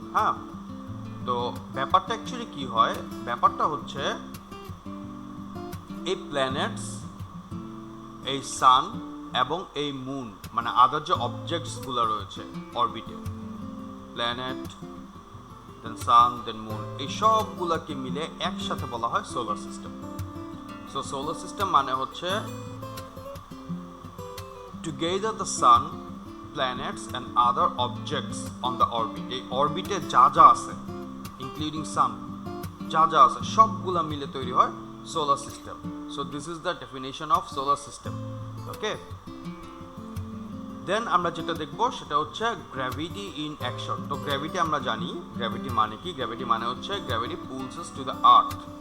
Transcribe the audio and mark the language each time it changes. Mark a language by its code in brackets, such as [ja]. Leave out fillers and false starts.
[bn] হ্যাঁ, তো ব্যাপারটা অ্যাকচুয়ালি কি হয়? ব্যাপারটা হচ্ছে এই প্ল্যানেটস, এই সান এবং এই মুন, মানে আদার যে অবজেক্টসগুলো রয়েছে অরবিটে, প্ল্যানেট, দেন সান, দেন মুন, এই সবগুলোকে মিলে একসাথে বলা হয় solar system. So solar system মানে হচ্ছে [en] together the sun, planets and other objects on the orbit. [bn] এই অরবিটে যা যা আছে, ইনক্লুডিং সান, যা যা আছে সবগুলা মিলে তৈরি হয় solar system. [en] So this is the definition of solar system. Okay, then [bn] আমরা যেটা দেখবো সেটা হচ্ছে [en] Gravity in action. [bn] তো গ্র্যাভিটি আমরা জানি, গ্র্যাভিটি মানে কি? গ্র্যাভিটি মানে হচ্ছে [en] Gravity pulls us to the earth.